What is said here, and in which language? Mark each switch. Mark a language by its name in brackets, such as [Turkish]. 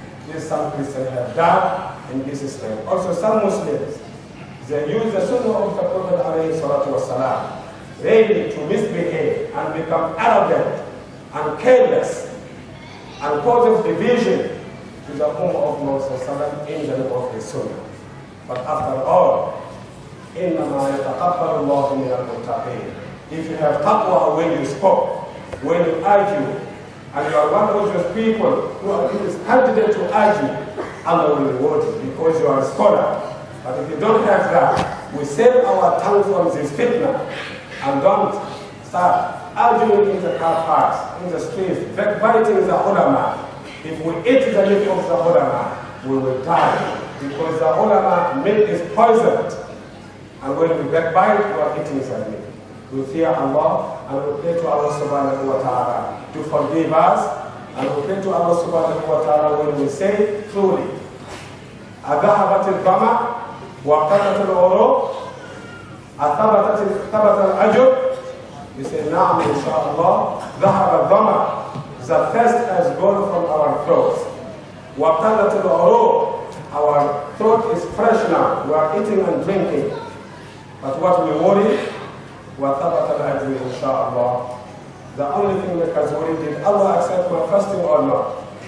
[English] This some Christians have done in Jesus' name. Also some Muslims, they use the sunnah of the Prophet alayhi salatu wasalam, ready to misbehave and become arrogant and careless and causes division to the Ummah of Muhammad in the name of the Sunnah. But after all, [Arabic] إِنَّمَا يَتَقَبَّلُ اللَّهُ مِنَ الْمُتَّقِينَ. [English] If you have taqwa when you spoke, when you argue, and you are one of those people who are candidate to argue, Allah will reward you because you are a scholar. But if you don't have that, we save our tongue from this fitna and don't start arguing in the car parks, in the streets, backbiting the ulama. If we eat the meat of the ulama, we will die because the ulama milk is poisoned. And when we backbite, we are eating the meat. We fear Allah and we pray to Allah subhanahu wa ta'ala to forgive us, and we pray to Allah subhanahu wa ta'ala when we say truly, [Arabic] أذهبت الظمأ وقتت العروق ثبت الأجر. [English] We say [Arabic] نعم إن شاء الله ذهب الظمأ. [English] The thirst has gone from our throats. [Arabic] وقتت العروق. [English] Our throat is fresh now. We are eating and drinking. But what we worry [Arabic] وَثَبَتَ الْأَجْرِ إِنْ شَاءَ اللَّهِ. [English] The only thing that has worried, did Allah accept my fasting or not?